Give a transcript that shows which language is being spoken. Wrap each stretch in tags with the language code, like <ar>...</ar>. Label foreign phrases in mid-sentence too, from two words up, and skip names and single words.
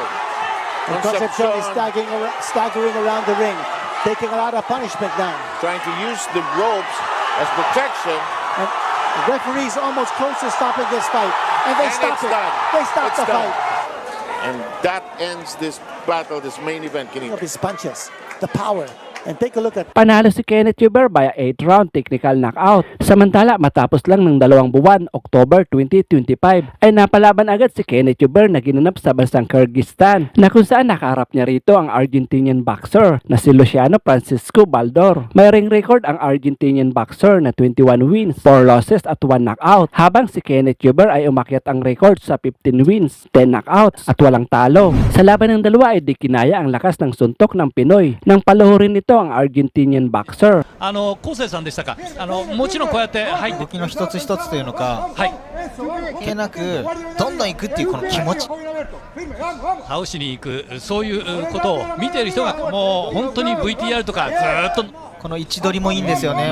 <en>And Concepcion is staggering around the ring, taking a lot of punishment now. trying to use the ropes as protection. The referee is almost close to stopping this fight, and they And stop it's it. done. They stop It's the done. fight. And that ends this battle, this main event, King. Of his punches, the power, and take a look at.</en> <tl>Panalo si Kenneth Huber</tl> <en>via 8th round technical knockout.</en> <tl>Samantala matapos lang ng 2 buwan, October 2025, ay napalaban agad si Kenneth Huber na ginanap sa bansang Kyrgyzstan na kung saan nakaharap niya rito ang Argentinian boxer na si Luciano Francisco Baldor. May ring record ang Argentinian boxer na</tl> <en>21 wins, 4 losses</en> <tl>at 1 knockout, habang si Kenneth Huber ay umakyat ang record sa</tl> <en>15 wins, 10 knockouts</en> <tl>at walang talo. Sa laban ng dalawa ay di kinaya ang lakas ng suntok ng Pinoy nang paluhurin nito ang Argentinian boxer.</tl> <ja>昴生さんでしたか。もちろんこうやってはい動きの一つ一つというのか、はい関係なくどんどん行くっていうこの気持ち、倒しに行くそういうことを見ている人がもう本当に VTR とかずーっとこの位置取りもいいんですよね。</ja>